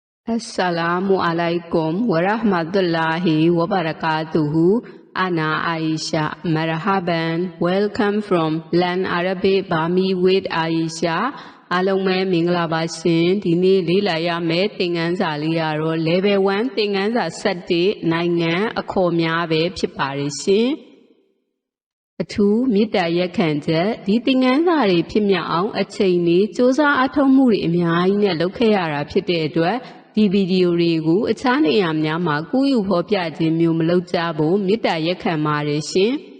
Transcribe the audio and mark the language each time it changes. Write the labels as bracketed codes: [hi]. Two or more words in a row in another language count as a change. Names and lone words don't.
[ar] السلام عليكم ورحمة الله وبركاته. أنا Aisha. مرحبا. [en] Welcome from Learn Arabic Bami with Aisha. [my] အားလုံးပဲမင်္ဂလာပါရှင်ဒီနေ့လေ့လာရမယ့်သင်ခန်းစာလေးကတော့ Level 1 သင်ခန်းစာ7နိုင်ငံအခေါ်များပဲဖြစ်ပါတယ်ရှင်အထူးမေတ္တာရက်ခံချက်ဒီသင်ခန်းစာတွေဖြစ်မြောက်အောင်အချိန်လေးစ조사အထောက်မှုတွေအများကြီးနဲ့လုပ်ခဲ့ရတာဖြစ်တဲ့အတွက်ဒီဗီဒီယိုတွေကိုအခြားနေရာများမှာကူးယူဖော်ပြခြင်းမျိုးမလုပ်ကြဖို့မေတ္တာရက်ခံပါတယ်ရှင်